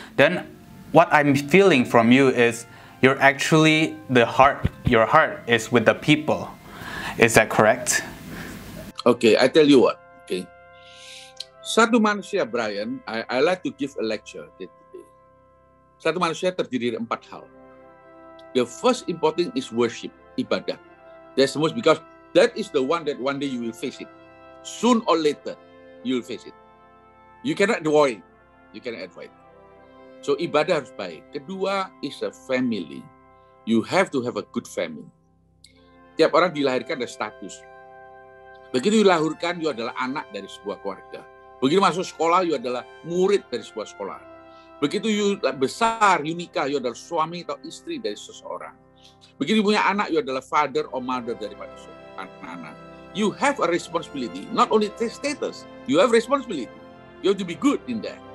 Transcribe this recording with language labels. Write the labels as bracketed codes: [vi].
[en] Dan what I'm feeling from you is you're actually your heart is with the people. Is that correct? Okay, I tell you what. Okay, [id] satu manusia, [en] Brian, I like to give a lecture today. [id] Satu manusia terdiri dari 4 hal. [en] The first important is worship, ibadah. That's the most, because that is the one that one day you will face it. Soon or later, you will face it. You cannot avoid. You cannot avoid. So [id] ibadah harus baik. [en] Kedua is a family. You have to have a good family. [id] Tiap orang dilahirkan ada status. Begitu dilahirkan, you adalah anak dari sebuah keluarga. Begitu masuk sekolah, you adalah murid dari sebuah sekolah. Begitu you besar, you nikah, you adalah suami atau istri dari seseorang. Begitu punya anak, you adalah [en] father or mother [id] daripada anak-anak. [en] You have a responsibility, not only status, you have responsibility. You have to be good in that.